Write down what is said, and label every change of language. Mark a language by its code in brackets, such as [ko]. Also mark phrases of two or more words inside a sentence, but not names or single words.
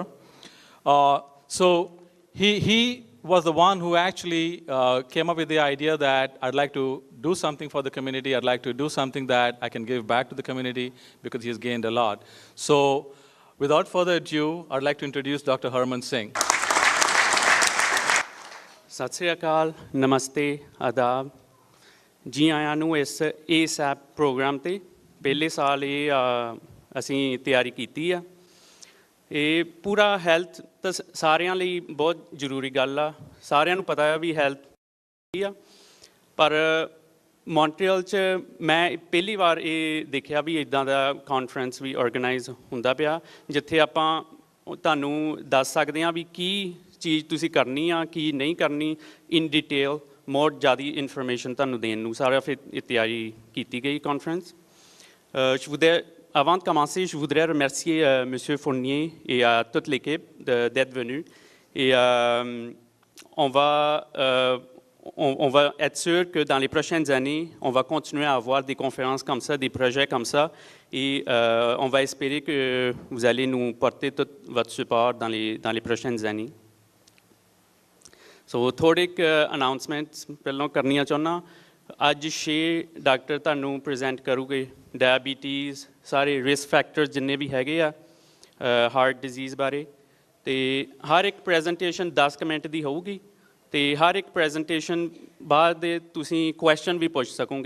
[en] So he was the one who actually came up with the idea that I'd like to do something for the community. I'd like to do something that I can give back to the community because he's gained a lot. So without further ado, I'd like to introduce Dr. Herman Singh. [pa] ਸਤਿ ਸ੍ਰੀ ਅਕਾਲ, ਨਮਸਤੇ, ਆਦਾਬ, ਜੀ ਆਇਆਂ ਨੂੰ ਇਸ ASAP ਪ੍ਰੋਗਰਾਮ 'ਤੇ ਪਹਿਲੇ ਸਾਲ ਇਹ ਅਸੀਂ ਤਿਆਰੀ ਕੀਤੀ ਆ। ਇਹ ਪੂਰਾ ਹੈਲਥ ਤਾਂ ਸਾਰਿਆਂ ਲਈ ਬਹੁਤ ਜ਼ਰੂਰੀ ਗੱਲ ਆ, ਸਾਰਿਆਂ ਨੂੰ ਪਤਾ ਆ ਵੀ ਹੈਲਥ ਕੀ ਆ, ਪਰ ਮੌਂਟਰੀਅਲ 'ਚ ਮੈਂ ਪਹਿਲੀ ਵਾਰ ਇਹ ਦੇਖਿਆ ਵੀ ਇੱਦਾਂ ਦਾ ਕਾਨਫਰੰਸ ਵੀ ਆਰਗੇਨਾਈਜ਼ ਹੁੰਦਾ ਪਿਆ, ਜਿੱਥੇ ਆਪਾਂ ਤੁਹਾਨੂੰ ਦੱਸ ਸਕਦੇ ਹਾਂ ਵੀ ਕੀ ਚੀਜ਼ ਤੁਸੀਂ ਕਰਨੀ ਆ ਕੀ ਨਹੀਂ ਕਰਨੀ [en] in detail more [pa] ਜ਼ਿਆਦਾ ਇਨਫੋਰਮੇਸ਼ਨ ਤੁਹਾਨੂੰ ਦੇਣ ਨੂੰ ਸਾਰਾ ਫਿਰ ਇਹ ਤਿਆਰੀ ਕੀਤੀ ਗਈ ਕਾਨਫਰੰਸ। [fr] Avant de commencer, je voudrais remercier M. Fournier et toute l'équipe d'être venus. Et on va être sûr que dans les prochaines années, on va continuer à avoir des conférences comme ça, des projets comme ça. Et on va espérer que vous allez nous porter tout votre support dans les prochaines années. [pa] So, ਥੋੜ੍ਹੇ announcements ਪਹਿਲਾਂ ਕਰਨੀਆਂ ਚਾਹੁੰਦਾ। ਅੱਜ 6 ਡਾਕਟਰ ਤੁਹਾਨੂੰ ਪ੍ਰੈਜ਼ੈਂਟ ਕਰੂਗੇ ਡਾਇਬੀਟੀਜ਼ ਸਾਰੇ [en] risk factors [pa] ਜਿੰਨੇ ਵੀ ਹੈਗੇ ਆ [en] heart disease [pa] ਬਾਰੇ ਤੇ ਹਰ ਇੱਕ ਪ੍ਰੈਜੈਂਟੇਸ਼ਨ 10 ਕੁ ਮਿੰਟ ਦੀ ਹੋਊਗੀ ਤੇ ਹਰ ਇੱਕ ਪ੍ਰੈਜੈਂਟੇਸ਼ਨ ਬਾਅਦ ਦੇ ਤੁਸੀਂ ਕੁਐਸਚਨ ਵੀ ਪੁੱਛ ਸਕੋਗੇ।